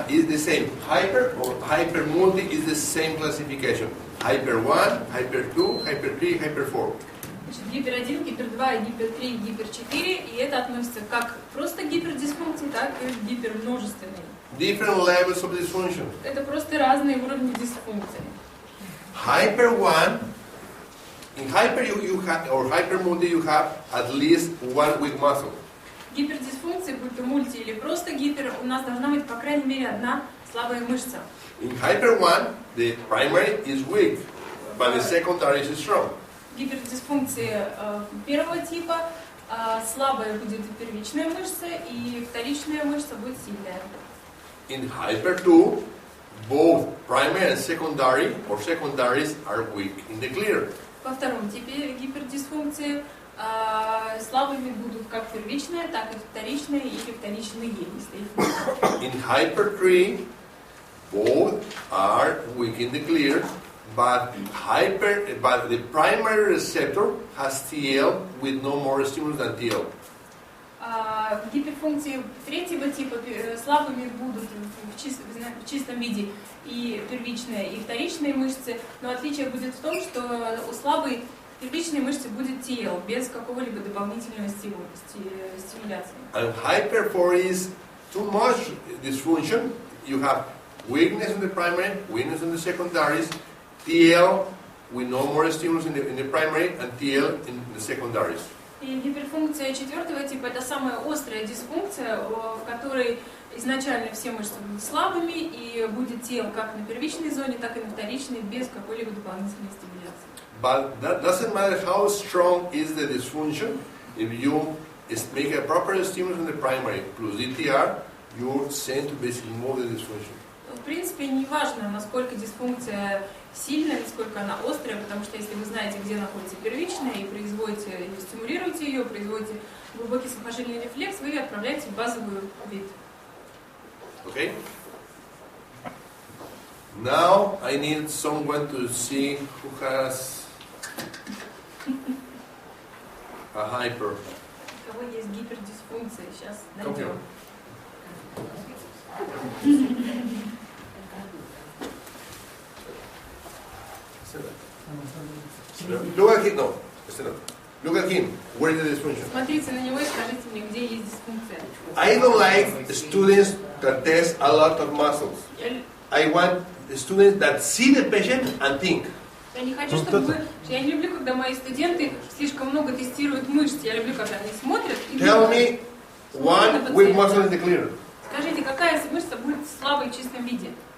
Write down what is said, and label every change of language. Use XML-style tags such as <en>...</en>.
<en>Is the same. Hyper or hypermulti is the same classification. Hyper 1, hyper 2, hyper 3, hyper 4.</en> <ru>Значит, гипер 1, гипер 2, гипер 3, гипер 4, и это относится как просто к гипердисфункции, так и к гипермножественной.</ru> <en>Different levels of dysfunction.</en> <ru>Это просто разные уровни дисфункции.</ru> <en>Hyper 1, in hyper you have, or hypermulti you have at least one weak muscle.</en> <ru>Гипердисфункции, будь то мульти или просто гипер, у нас должна быть по крайней мере одна слабая мышца.</ru> <en>In hyper 1, the primary is weak, but the secondary is strong.</en> <ru>Гипердисфункции первого типа слабая будет первичная мышца, и вторичная мышца будет сильная.</ru> <en>In hyper 2, both primary and secondary or secondaries are weak in the clear.</en> <ru>Во втором типе гипердисфункции слабыми будут как первичная, так и вторичная или вторичные, если их нет.</ru> <en>In hyper 3, both are weak in the clear, but the primary receptor has TL with no more stimulus than TL.</en> <ru>Гиперфункции третьего типа слабыми будут в чистом виде и первичная, и вторичные мышцы, но отличие будет в том, что у слабой первичной мышцы будет TL без какого-либо дополнительного стимуляции.</ru> <en>And hyper 4 is too much dysfunction. You have weakness in the primary, weakness in the secondaries, TL with no more stimulus in the primary, and TL in the secondaries.</en> <ru>И гиперфункция четвертого типа это самая острая дисфункция, в которой изначально все мышцы будут слабыми и будет TL как на первичной зоне, так и на вторичной без какой-либо дополнительной стимуляции.</ru> <en>But that doesn't matter how strong is the dysfunction. If you make a proper stimulus in the primary plus DTR, you're sent to basically move the dysfunction.</en> <ru>В принципе, не важно, насколько дисфункция сильная, насколько она острая, потому что если вы знаете, где находится первичная, и производите, или стимулируете ее, производите глубокий сухожильный рефлекс, вы ее отправляете в базовую вид.</ru> <en>Okay? Now I need someone to see who has a hyper.</en> <ru>У кого есть гипердисфункция, сейчас</ru> <en>Come here.</en> <ru>найдем.</ru> <en>Look at him. No, look at him. Where is the dysfunction?</en> <ru>Смотрите на него и скажите мне, где есть дисфункция.</ru> <en>I don't like students that test a lot of muscles. I want students that see the patient and think.</en> <ru>Я не хочу, чтобы вы... Я не люблю, когда мои студенты слишком много тестируют мышцы. Я люблю, когда они смотрят и</ru> <en>Tell me one weak muscle in the clear.</en> <ru>Скажите, какая мышца будет слабой в чистом виде?</ru>